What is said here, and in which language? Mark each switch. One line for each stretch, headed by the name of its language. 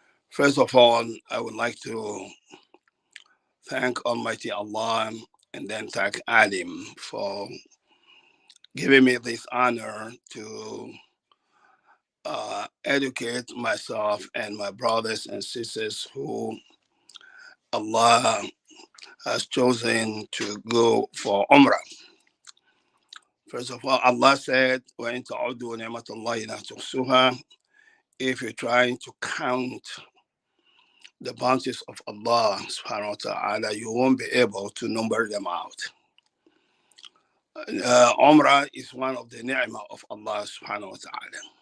English: First of all, I would like to thank Almighty Allah and then thank ALIM for giving me this honor to educate myself and my brothers and sisters who Allah has chosen to go for Umrah. First of all, Allah said,
Arabic: وَإِن تَعُدُّوا نِعْمَةَ اللَّهِ لَا تُحْصُوهَا.
English: If you're trying to count the bounties of Allah subhanahu wa ta'ala, you won't be able to number them out. Umrah is one of the ni'mah of Allah subhanahu wa ta'ala.